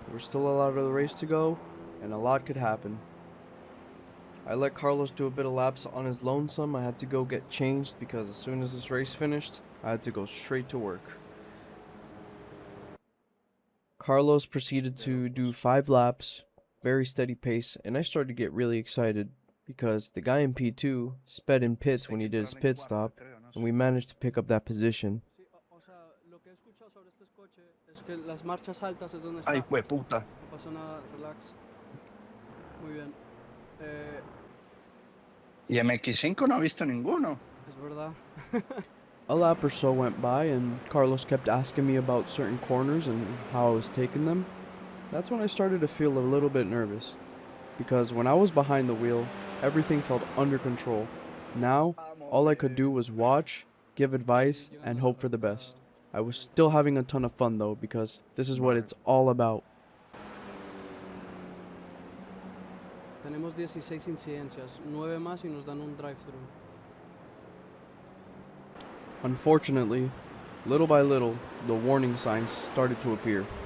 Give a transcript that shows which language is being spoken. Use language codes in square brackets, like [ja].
[en] There was still a lot of the race to go, and a lot could happen. I let Carlos do a bit of laps on his lonesome. I had to go get changed because as soon as this race finished, I had to go straight to work. Carlos proceeded to do 5 laps, very steady pace, and I started to get really excited because the guy in P2 sped in pits when he did his pit stop, and we managed to pick up that position. [es] O sea, lo que he escuchado sobre este coche es que las marchas altas es donde está. Ay, puta. No pasa nada, relax. Muy bien. Y MX5 no ha visto ninguno. Es verdad. [en] A lap or so went by, and Carlos kept asking me about certain corners and how I was taking them. That's when I started to feel a little bit nervous, because when I was behind the wheel, everything felt under control. Now, all I could do was watch, give advice, and hope for the best. I was still having a ton of fun though, because this is what it's all about. [es] Tenemos 16 incidencias, 9 más y nos dan un drive-thru. [en] Unfortunately, little by little, the warning signs started to appear.